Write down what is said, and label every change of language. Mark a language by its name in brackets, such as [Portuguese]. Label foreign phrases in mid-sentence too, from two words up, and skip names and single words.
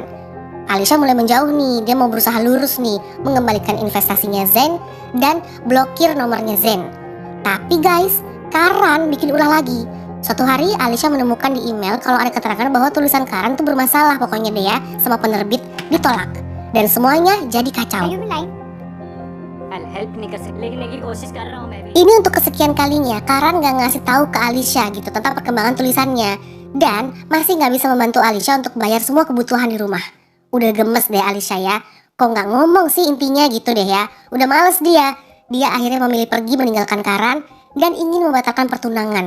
[Indonesian] Alicia mulai menjauh nih, dia mau berusaha lurus nih, mengembalikan investasinya Zain dan blokir nomornya Zain. Tapi guys, Karan bikin ulah lagi. Suatu hari Alicia menemukan di email kalau ada keterangan bahwa tulisan Karan tuh bermasalah pokoknya deh ya, sama penerbit ditolak. Dan semuanya jadi kacau. [English] I'll help [Hindi] नहीं कर सकती लेकिन की कोशिश कर रहा हूँ मैं भी. [Indonesian] Ini untuk kesekian kalinya Karan gak ngasih tahu ke Alicia gitu tentang perkembangan tulisannya, dan masih gak bisa membantu Alicia untuk bayar semua kebutuhan di rumah. Udah gemes deh Alicia ya, kok gak ngomong sih intinya gitu deh ya. Udah males dia akhirnya memilih pergi meninggalkan Karan dan ingin membatalkan pertunangan.